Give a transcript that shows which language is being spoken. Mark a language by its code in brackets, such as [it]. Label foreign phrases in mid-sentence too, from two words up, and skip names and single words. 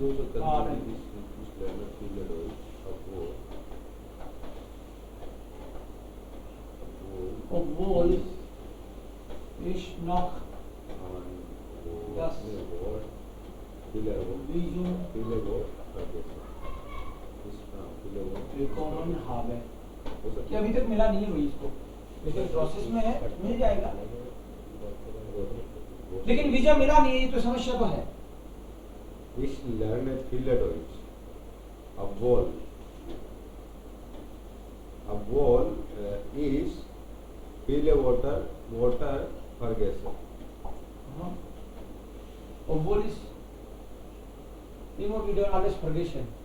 [de] fahren. Obwohl ich noch das Visum bekommen habe, [hi] कि अभी तक मिला नहीं है भाई इसको, लेकिन प्रोसेस में है, मिल जाएगा। लेकिन वीजा मिला नहीं है, ये तो समस्या तो है। [de] Ich lerne viele Deutsch. Obwohl ich viele Wörter vergesse. Obwohl ich immer wieder alles vergessen.